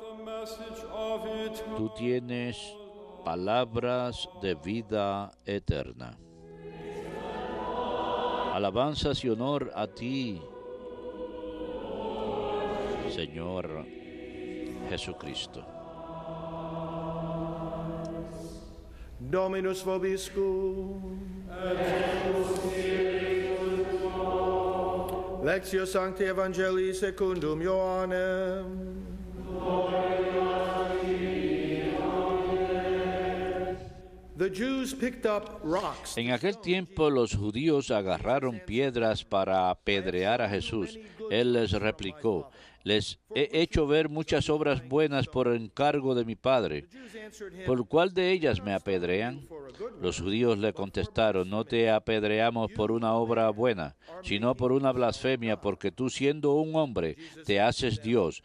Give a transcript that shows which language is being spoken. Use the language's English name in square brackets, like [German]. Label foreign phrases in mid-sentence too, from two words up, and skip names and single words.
[Spanish] Tú tienes palabras de vida eterna. Alabanzas y honor a ti, Señor Jesucristo. [Latin] Dominus vobiscum. Lectio Sancti Evangelii secundum Ioannem. [English] The Jews picked up rocks. [Spanish] En aquel tiempo los judíos agarraron piedras para apedrear a Jesús. Él les replicó: les he hecho ver muchas obras buenas por encargo de mi Padre. ¿Por cuál de ellas me apedrean? Los judíos le contestaron: no te apedreamos por una obra buena, sino por una blasfemia, porque tú, siendo un hombre, te haces Dios.